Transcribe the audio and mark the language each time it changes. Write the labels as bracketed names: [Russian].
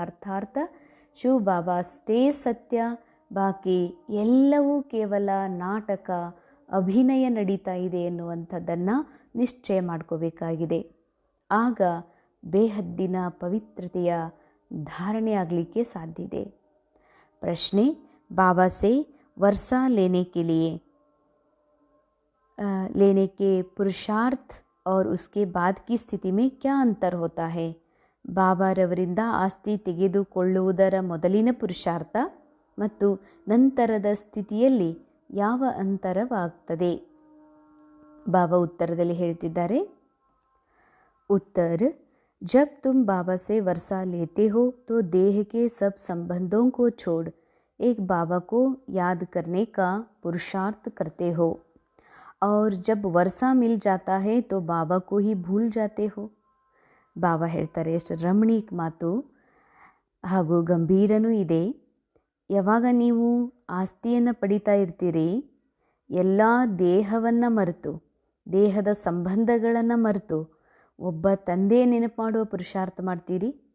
[Kannada] ಅರ್ಥಾರ್ಥ ಶಿವ ಬಾಬಾ ಅಷ್ಟೇ ಸತ್ಯ, ಬಾಕಿ ಎಲ್ಲವೂ ಕೇವಲ ನಾಟಕ, ಅಭಿನಯ ನಡೀತಾ ಇದೆ ಎನ್ನುವಂಥದ್ದನ್ನು ನಿಶ್ಚಯ ಮಾಡ್ಕೋಬೇಕಾಗಿದೆ. ಆಗ ಬೇಹದ್ದಿನ ಪವಿತ್ರತೆಯ ಧಾರಣೆ ಆಗಲಿಕ್ಕೆ ಸಾಧ್ಯ ಇದೆ. [Hindi] ಪ್ರಶ್ನೆ, बाबा से वर्षा लेने के पुरुषार्थ और उसके बाद की स्थिति में क्या अंतर होता है? [Kannada] ಬಾಬಾರವರಿಂದ ಆಸ್ತಿ ತೆಗೆದುಕೊಳ್ಳುವುದರ ಮೊದಲಿನ ಪುರುಷಾರ್ಥ ಮತ್ತು ನಂತರದ ಸ್ಥಿತಿಯಲ್ಲಿ ಯಾವ ಅಂತರವಾಗ್ತದೆ? ಬಾಬಾ ಉತ್ತರದಲ್ಲಿ ಹೇಳ್ತಿದ್ದಾರೆ, [Hindi] उत्तर, जब तुम बाबा से वर्षा लेते हो तो देह के सब संबंधों को छोड़ एक बाबा को याद करने का पुरुषार्थ करते हो, और जब वर्षा मिल जाता है तो बाबा को ही भूल जाते हो. [Kannada] ಬಾಬಾ ಹೇಳ್ತಾರೆ, ಎಷ್ಟು ರಮಣೀಕ ಮಾತು ಹಾಗೂ ಗಂಭೀರನೂ ಇದೆ. ಯಾವಾಗ ನೀವು ಆಸ್ತಿಯನ್ನು ಪಡಿತಾ ಇರ್ತೀರಿ, ಎಲ್ಲ ದೇಹವನ್ನು ಮರೆತು, ದೇಹದ ಸಂಬಂಧಗಳನ್ನು ಮರೆತು ಒಬ್ಬ ತಂದೆ ನೆನಪು ಮಾಡುವ ಪುರುಷಾರ್ಥ ಮಾಡ್ತೀರಿ.